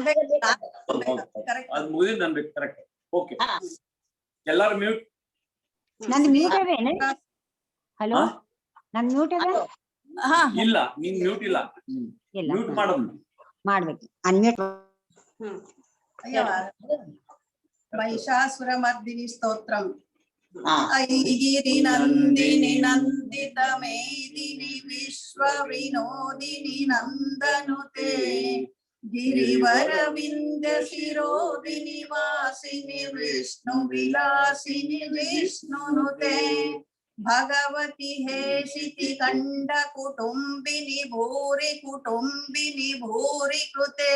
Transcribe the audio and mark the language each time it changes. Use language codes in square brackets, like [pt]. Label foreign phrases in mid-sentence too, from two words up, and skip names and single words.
[kn] ಅದು ಮುಗಿದ ಅನ್ಬೇಕು ಕರೆಕ್ಟ್. ಓಕೆ ಎಲ್ಲರೂ ಮ್ಯೂಟ್. ನಂದು ಮ್ಯೂಟ್ ಅದೇನೆ. ಹಲೋ ನಂದು ಮ್ಯೂಟ್ ಅದ ಇಲ್ಲ ನೀನ್ ಮ್ಯೂಟ್ ಇಲ್ಲ ಮ್ಯೂಟ್ ಮಾಡೋದು ಮಾಡ್ಬೇಕು ಅನ್ಮ್ಯೂಟ್. [sa] ಮಹಿಷಾಸುರಮರ್ದಿನಿ ಸ್ತೋತ್ರಂ ಐಗಿರಿ ನಂದಿನಿ ನಂದಿತ ಮೇದಿನಿ ವಿಶ್ವ ವಿನೋದಿನಿ ನಂದನುತೆ ಗಿರಿವರ ವಿಂಧ್ಯ ಶಿರೋದಿನಿ ವಾಸಿನಿ ವಿಷ್ಣು ವಿಲಾಸಿನಿ ವಿಷ್ಣುನುತೆ ಭಗವತಿ ಹೇಷಿತಿ ಕಂಡ ಕುಟುಂಬಿನಿ ಭೂರಿ ಕೃತೆ